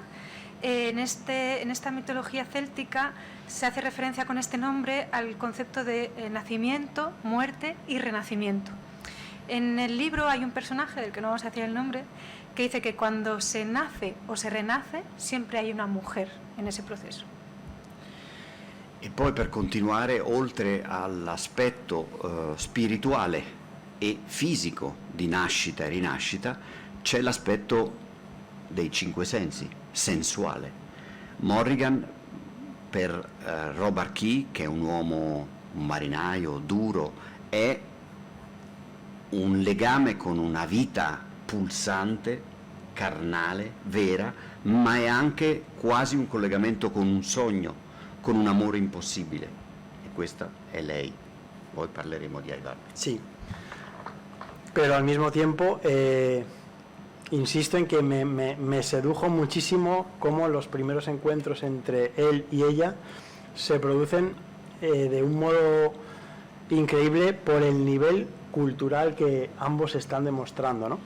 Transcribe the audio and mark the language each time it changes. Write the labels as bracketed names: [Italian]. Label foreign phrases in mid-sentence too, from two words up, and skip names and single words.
[Spanish] En esta mitología céltica se hace referencia con este nombre al concepto de nacimiento, muerte y renacimiento. En el libro hay un personaje, del que no vamos a decir el nombre, que dice que cuando se nace o se renace siempre hay una mujer en ese proceso. [Italian] E poi, per continuare, oltre all'aspetto spirituale e fisico di nascita e rinascita, c'è l'aspetto dei cinque sensi, sensuale. Morrigan, per Robert Key, che è un uomo, un marinaio duro, è un legame con una vita pulsante, carnale, vera, ma è anche quasi un collegamento con un sogno, con un amore impossibile. E questa è lei. Poi parleremo di Aybar. [Spanish] Sí, pero al mismo tiempo insisto en que me sedujo muchísimo cómo los primeros encuentros entre él y ella se producen de un modo increíble por el nivel cultural que ambos están demostrando, ¿no?